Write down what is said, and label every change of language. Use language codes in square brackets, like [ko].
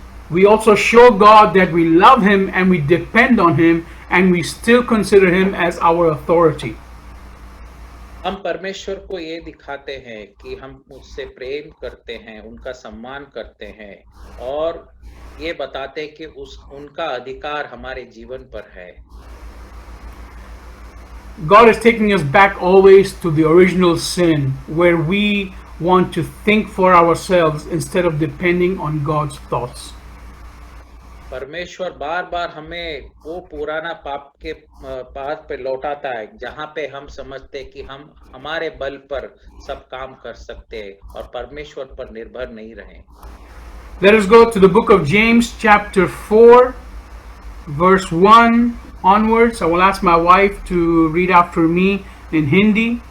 [en] We also show God that we love Him and we depend on Him and we still consider Him as our authority. [hi] हम परमेश्वर को ये दिखाते हैं कि हम उससे प्रेम करते हैं, उनका सम्मान करते हैं और ये बताते हैं कि उनका अधिकार हमारे जीवन पर है। [en] God is taking us back always to the original sin where we want to think for ourselves instead of depending on God's thoughts. [hi] परमेश्वर बार बार हमें वो पुराना पाप के पाथ पे लौटाता है जहाँ पे हम समझते हैं कि हम हमारे बल पर सब काम कर सकते हैं और परमेश्वर पर निर्भर नहीं रहें. [en] Let us go to the book of James, chapter 4, verse 1 onwards. I will ask my wife to read after me in Hindi.